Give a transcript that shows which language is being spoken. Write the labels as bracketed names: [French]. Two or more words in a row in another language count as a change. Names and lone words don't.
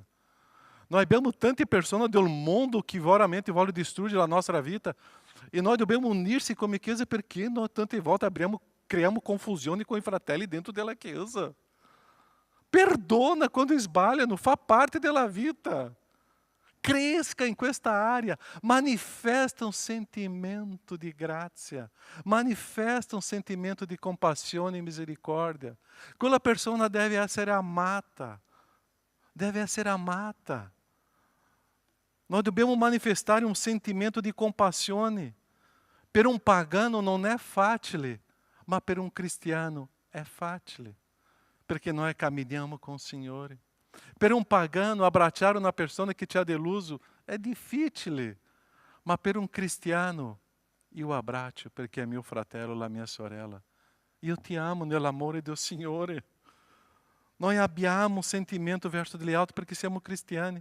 [Italian] Noi abbiamo tante persone del mondo che veramente vogliono distruggere la nostra vita, e noi dobbiamo unirci come Chiesa, perché noi tante volte criamo confusione com i fratelli dentro della Chiesa. Perdona quando sbagliano, fa parte della vita. Cresca in questa area, manifesta [Portuguese] um sentimento de [Italian] grazia, manifesta [Portuguese] um sentimento de compaixão e misericórdia. [Italian] Quella persona deve essere amata, deve essere amata. Nós dobbiamo manifestare [Portuguese] um sentimento de compaixão. [Italian] Per um pagano [Portuguese] não é [Italian] facile, mas per um cristiano é facile, perché noi camminiamo [Portuguese] com o [Italian] Signore. Per um pagano, abbracciare una persona che ti ha deluso è difficile, ma per un cristiano io abbraccio perché è mio fratello, la mia sorella. Io ti amo nell'amore del Signore. Noi abbiamo un sentimento verso gli altri perché siamo cristiani.